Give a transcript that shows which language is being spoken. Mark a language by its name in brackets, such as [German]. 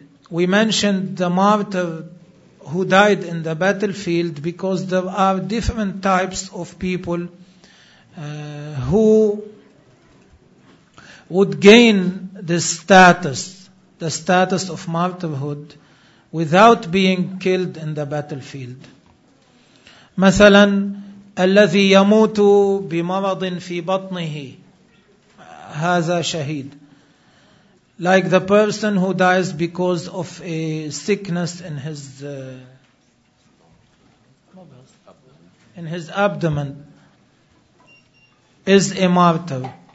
[English] We mentioned the martyr who died in the battlefield because there are different types of people who would gain the status of martyrhood, without being killed in the battlefield. [Arabic] مثلا الذي يموت بمرض في بطنه, هذا شهيد. [English] Like the person who dies because of a sickness in his abdomen is a martyr.